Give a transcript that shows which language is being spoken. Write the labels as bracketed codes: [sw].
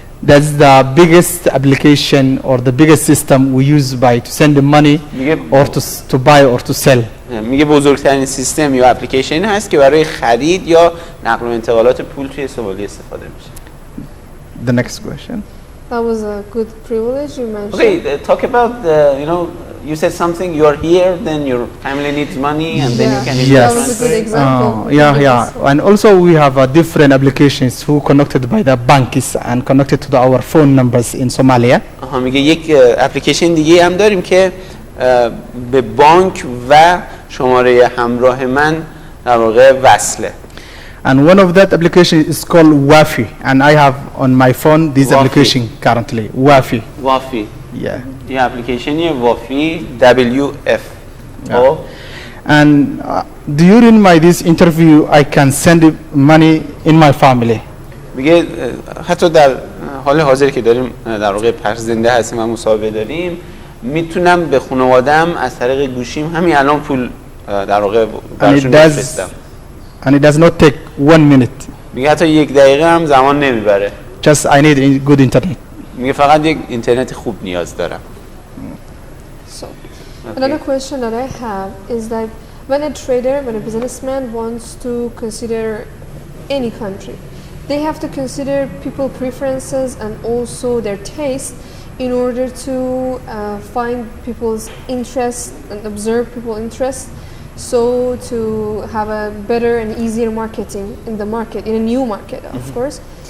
[en] That's the biggest application or the biggest system we use by to send the money or to buy or to sell. [fa] میگه بزرگترین سیستم یا اپلیکیشن هست که برای خرید یا نقل و انتقالات پول توی سومالی استفاده میشه. [en] The next question. That was a good privilege you mentioned. Okay, talk about the, you said something, you're here, then your family needs money and then you can Yes. That was a good example. And also we have different applications who connected by the banks and connected to our phone numbers in Somalia. [fa] میگه یک اپلیکیشن دیگه هم داریم که به بانک و شماره همراه من در واقع وصله. [en] And one of that application is called Wafi, and I have on my phone this application currently. Wafi. Yeah. [fa] یه اپلیکیشنی وافی WF. [en] Yeah. And during my this interview, I can send money in my family. [fa] میگه حتی در حال حاضر که داریم در واقع پخش زنده هستیم و مصاحبه داریم، میتونم به خانواده‌ام از طریق گوشیم همین الان پول در واقع براشون بفرستم. [en] And it does not take 1 minute. [fa] میگه حتی 1 دقیقه هم زمان نمیبره. [en] Just I need good internet. [fa] میگه فقط یک اینترنت خوب نیاز دارم. [en] So, another question that I have is that when a trader, when a businessman wants to consider any country, they have to consider people preferences and also their taste in order to find people's interest and observe people's interest, so to have a better and easier marketing in the market, in a new market, of course.